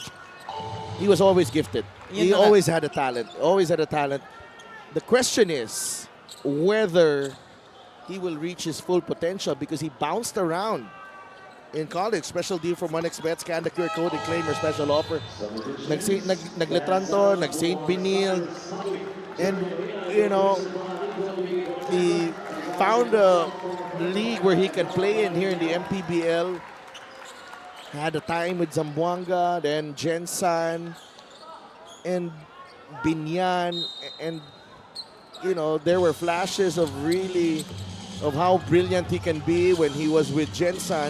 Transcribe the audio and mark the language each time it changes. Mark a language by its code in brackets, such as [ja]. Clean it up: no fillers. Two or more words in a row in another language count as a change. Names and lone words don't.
[en] He was always gifted. He always had a talent. Always had a talent. The question is whether he will reach his full potential because he bounced around in college. Special deal from 1xBet, scan the QR code and claim your special offer. [tl] Nag-Letranto, nag-St. Benil, [en] and you know, he found a league where he can play in here in the MPBL. Had a time with Zamboanga, then Jensan, and Binyan, and you know, there were flashes of how brilliant he can be when he was with Jensan.